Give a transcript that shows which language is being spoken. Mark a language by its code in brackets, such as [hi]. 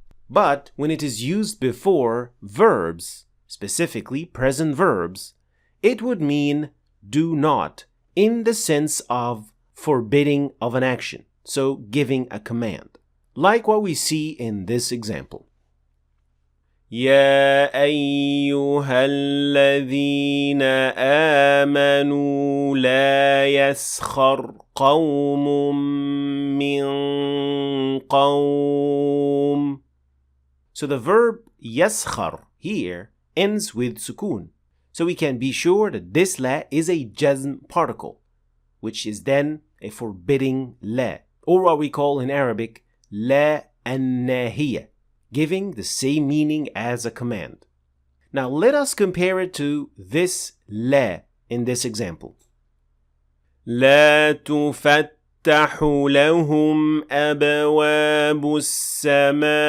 [en] But when it is used before verbs, specifically present verbs, it would mean do not in the sense of forbidding of an action, so giving a command, like what we see in this example. [ar] يا أيها الذين آمنوا لا يسخر قوم من قوم. [en] So the verb يسخر here ends with sukun. So we can be sure that this la is a jazm particle, which is then a forbidding la, or what we call in Arabic la الناهية, giving the same meaning as a command. Now let us compare it to this la in this example. [ar] لا تفتح لهم أبواب السماء.